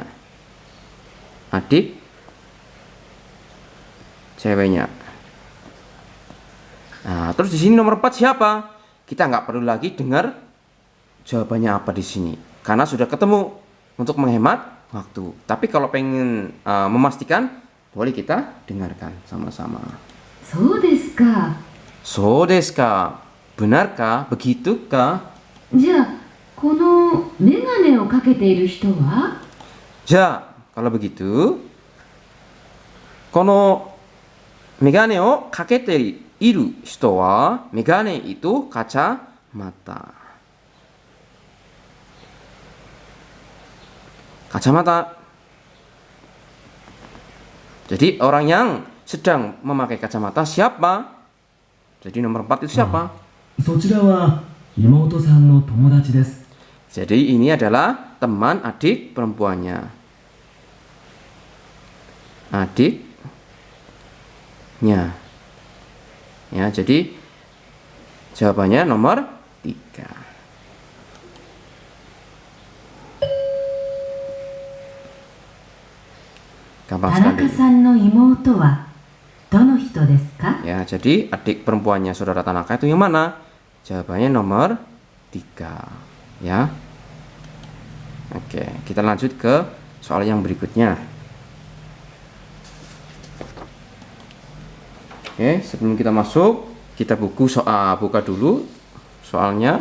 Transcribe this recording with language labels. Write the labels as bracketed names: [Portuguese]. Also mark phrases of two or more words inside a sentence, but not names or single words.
[Indonesian] Adik ceweknya. Nah, terus di sini nomor 4 siapa? Kita nggak perlu lagi dengar jawabannya apa di sini, karena sudah ketemu untuk menghemat waktu. Tapi kalau pengen memastikan, boleh kita dengarkan sama-sama. [Japanese] そうですか。そうですか? [Indonesian] Benarkah? Begitukah? [Japanese] じゃあ、このメガネをかけている人は？ [Indonesian] Ja, kalau begitu, [Japanese] この眼鏡をかけている人は, [Indonesian] megane itu kacamata. Kacamata. Jadi orang yang sedang memakai kacamata siapa? Jadi nomor 4 itu siapa? [Japanese] そちらは妹さんの友達です。 [Indonesian] Jadi ini adalah teman adik perempuannya. Adiknya. Ya, jadi jawabannya nomor 3. Gampang [Japanese] 田 [Indonesian] sekali. [Japanese] 中さんの妹はどの人ですか？ [Indonesian] Ya, jadi adik perempuannya saudara Tanaka itu yang mana? Jawabannya nomor 3. Ya. Oke, kita lanjut ke soal yang berikutnya. Oke, sebelum kita masuk, kita buka dulu soalnya.